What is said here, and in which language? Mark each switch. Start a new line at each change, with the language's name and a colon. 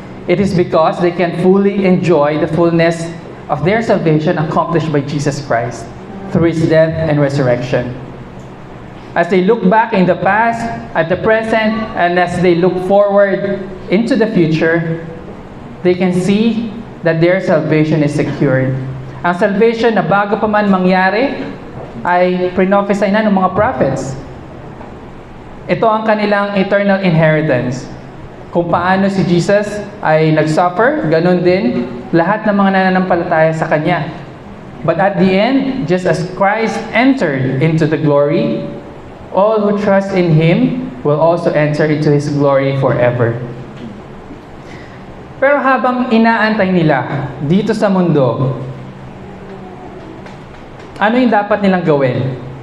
English: It is because they can fully enjoy the fullness of their salvation accomplished by Jesus Christ through His death and resurrection. As they look back in the past, at the present, and as they look forward into the future, they can see that their salvation is secured.
Filipino: Ang salvation na bago pa man mangyari, ay prophesy na ng mga prophets. Ito ang kanilang eternal inheritance. Kung paano si Jesus ay nag-suffer, ganun din lahat ng mga nananampalataya sa Kanya.
English: But at the end, just as Christ entered into the glory, all who trust in Him will also enter into His glory forever.
Filipino: Pero habang inaantay nila dito sa mundo, ano yung dapat nilang gawin?